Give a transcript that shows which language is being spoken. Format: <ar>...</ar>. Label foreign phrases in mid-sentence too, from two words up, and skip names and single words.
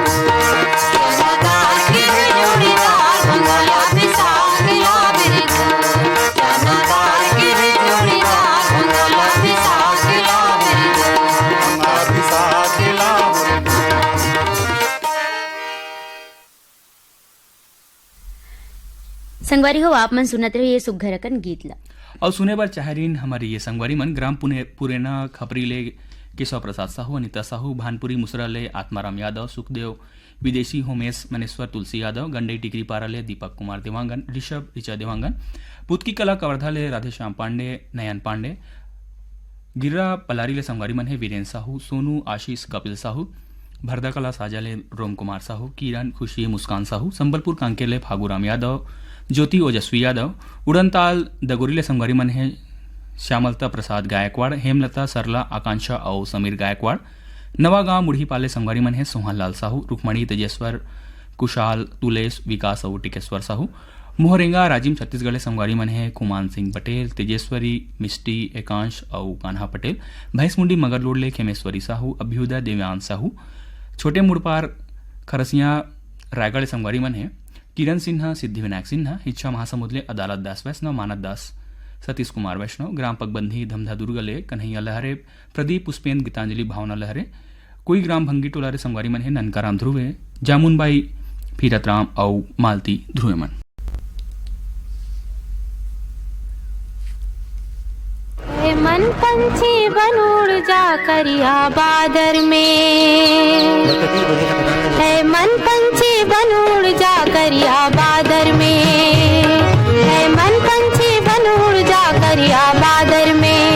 <hne>जनादार के है जोड़ीदार बंगाला बिसा के लावे रे दो जनादार के है जोड़ीदार बंगाला बिसा के लावे रे दो बंगाला बिसा के लाऊं संगवारी हो आप मन सुनत रहे ये सुघरकन गीत ला और सुने बार चाहरीन हमारी ये संगवारी मन ग्राम पुरेना खपरीले केशव प्रसाद साहू अनिता साहू भानपुरी मुसराले आत्माराम यादव सुखदेव विदेशी होमेश मनेश्वर तुलसी यादव गंडई टिकरी पाराले दीपक कुमार देवांगन ऋषभ ऋचा देवांगन पुतकी कला कवर्धाले राधेश्याम पांडे नयन पांडे गिर्रा पलारीले संगवारी मन है वीरेंद्र साहू सोनू आशीष कपिल साहू भरदा कला साजाले रोम कुमार साहू किरण खुशी मुस्कान साहू संबलपुर कांकेले फागूराम यादव ज्योति ओजस्वी यादव उड़नताल दगोरीले संगवारी मन है श्यामलता प्रसाद गायकवाड़ हेमलता सरला आकांक्षा और समीर गायकवाड़ नवागांव मुढ़ीपाले संगवारी मन है सोहन लाल साहू रुक्मणी तेजेश्वर कुशाल तुलेश विकास और टिकेश्वर साहू मोहरेंगा राजीव छत्तीसगढ़ संगवारी मन है कुमान सिंह पटेल तेजेश्वरी मिष्टी एकांश और कान्हा पटेल भैंसमुंडी मगरलोडले खेमेश्वरी साहू अभ्युदय देव्यांश साहू छोटे मुड़पार खरसिया रायगढ़ संगवारी मन है किरण सिन्हा सिद्धिविनायक सिन्हा इच्छा महासमुदले अदालत दास वैष्णव मानद दास सतीश कुमार वैष्णव ग्राम पगबंधी धमधा दुर्गले कन्हैया लहरे प्रदीप पुष्पेंद्र गीतांजलि भावना लहरे कोई ग्राम भंगी टोलारे संगवारी मन है ननकाराम ध्रुवे जामुनबाई फीरतराम और मालती ध्रुवे मन मन पंछी बन उड़ जा करिया बादर में है मन पंछी बन उड़ जा करिया बादर में है मन पंछी बन उड़ जा करिया बादर में</hne>